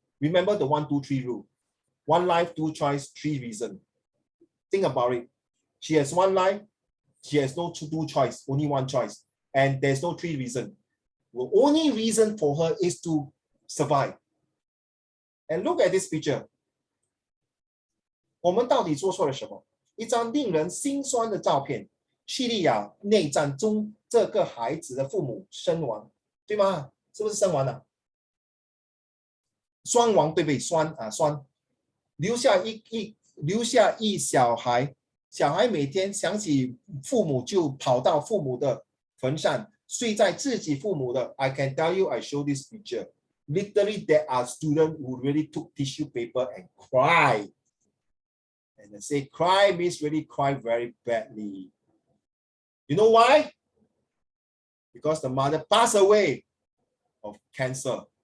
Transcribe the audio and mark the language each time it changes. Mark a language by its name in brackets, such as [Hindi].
[English] Remember the 1, 2, 3 rule. 1 life, 2 choice, 3 reason. Think about it. She has 1 life, she has no 2 choice, only 1 choice. And there's no 3 reason. The only reason for her is to survive. And look at this picture. [Chinese] 我们到底做错了什么？一张令人心酸的照片，叙利亚内战中这个孩子的父母身亡，对吗？是不是身亡了？双亡对不对？双，留下一小孩，小孩每天想起父母就跑到父母的坟上，睡在自己父母的。 [English] I can tell you, I show this picture. Literally, there are students who really took tissue paper and cry. And they say cry means really cry very badly. You know why? Because the mother passed away of cancer.